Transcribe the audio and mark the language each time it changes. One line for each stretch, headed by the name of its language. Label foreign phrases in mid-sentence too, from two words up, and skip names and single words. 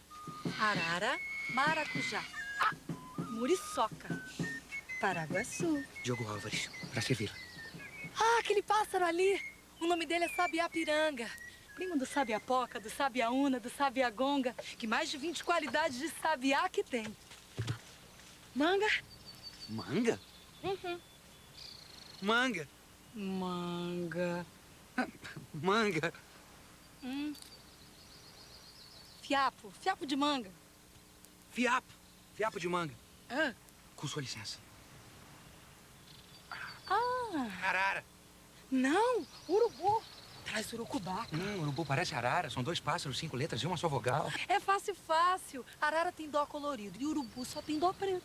Portuguese: Arara, Maracujá, Muriçoca, Paraguaçu. Diogo Álvares, pra servir. Ah, aquele pássaro ali! O nome dele é Sabiá-piranga. Primo do sabiá-poca, do sabiá-una, do sabiá-gonga, que mais de 20 qualidades de sabiá que tem. Manga? Manga? Uhum. Manga. Manga. Manga. Fiapo. Fiapo de manga. Fiapo. Fiapo de manga. Ah. Com sua licença. Ah. Arara. Não, urubu. Traz urucubá. Urubu parece arara. São 2 pássaros, 5 letras e uma só vogal. É fácil, fácil. Arara tem dó colorido e urubu só tem dó preto.